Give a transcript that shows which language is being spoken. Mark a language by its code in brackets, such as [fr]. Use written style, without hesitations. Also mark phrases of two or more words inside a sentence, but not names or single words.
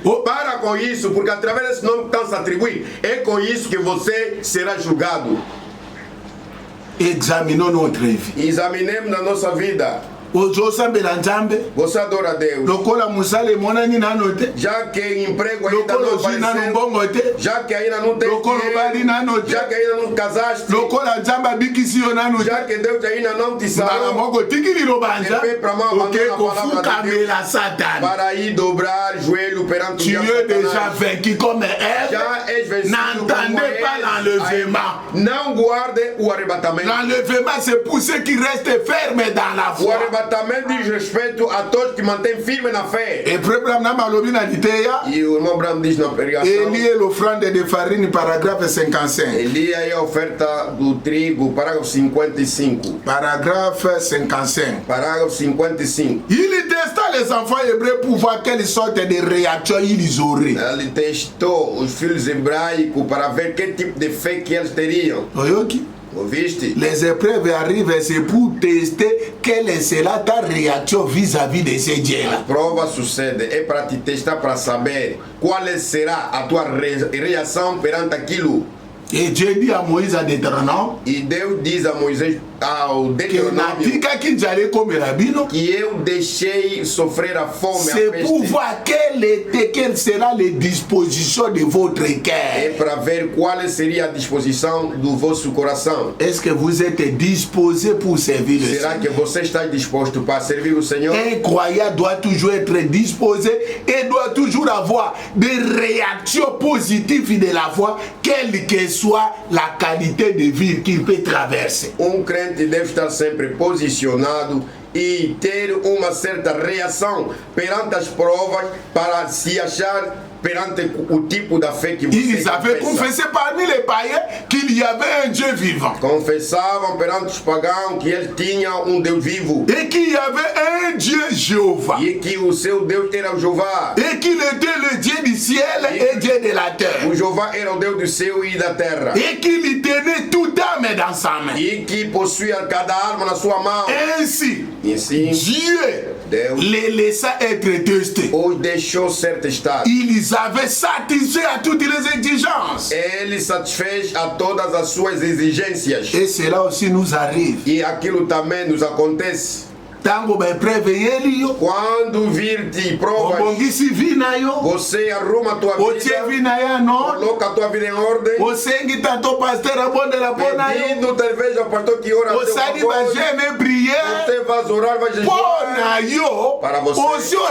[pt] Para com isso, porque através desse nome que está a se atribuir, é com isso que você será julgado. [fr] Examinons notre vie. [pt] Examinemos na nossa vida. Você adora a Deus. Já que emprego ainda não apareceu, já que ainda não tem dinheiro, já que ainda não casaste, já que Deus ainda não te salvou, para mão abandonar a palavra de Deus, para ir dobrar joelho perante o diabo. [fr] Tu es déjà vaincu comme Ève. N'entendez pas l'enlèvement. [pt] Não guarde o arrebatamento. [fr] L'enlèvement, c'est pour ceux qui restent fermes dans la foi. [pt] Também diz respeito a todos que mantêm firme na fé. E o irmão Branham diz na pregação. Ele é [fr] l'offrande de farine, [pt] parágrafo 55. Ele é a oferta do trigo, parágrafo 55. Parágrafo 55. Parágrafo 55. [fr] Il testa les enfants hébreux pour voir quelle sorte de réaction ils auraient. [pt] Ele testou os filhos hebraicos para ver que tipo de fé que eles teriam. Ouviste? [fr] Les épreuves arrivent, c'est pour tester quelle sera ta réaction vis-à-vis de ces dieux-là. [pt] A prova sucede é para te testar, para saber qual será a tua reação perante aquilo. [fr] Et Dieu dit à Moïse à Deutéronome, [pt] e Deus diz a Moisés ao Deuteronômio que eu deixei sofrer a fome. [fr] C'est pour voir quelle sera les dispositions de votre cœur. [pt] É para ver qual seria a disposição do vosso coração. [fr] Est-ce que vous êtes disposé pour servir le Seigneur? [pt] Será que você está disposto para servir o Senhor? [fr] Un croyant doit toujours être disposé et doit toujours avoir des réactions positives de la foi, quelle que soit la qualité de vie qu'il peut traverser. [pt] Crente deve estar sempre posicionado e ter uma certa reação perante as provas para se achar perante o tipo da fé que você [fr] Ils avaient confessé parmi les païens qu'il y avait un Dieu vivant. [pt] Confessavam perante os pagãos que ele tinha um Deus vivo. [fr] Et qu'il y avait un Dieu Jéhovah. [pt] E que o seu Deus era o Jeová. [fr] Et qu'il était le Dieu du ciel et Dieu de la terre. [pt] O Jeová era o Deus do céu e da terra. [fr] Et qu'il tenait toute âme dans sa main. [pt] E que possuía cada alma na sua mão. [fr] Ainsi, Dieu Deus les laissa être testés. [pt] Os deixou ser testados. [fr] Ils avaient satisfait à toutes les exigences. [pt] Ele satisfez a todas as suas exigências. [fr] Et cela aussi nous arrive. [pt] E aquilo também nos acontece. Quando vir-te provas, você arruma a tua vida, coloca a tua vida em ordem, pedindo talvez ao pastor que ora a teu favor, você vai orar, vai jejuar para você.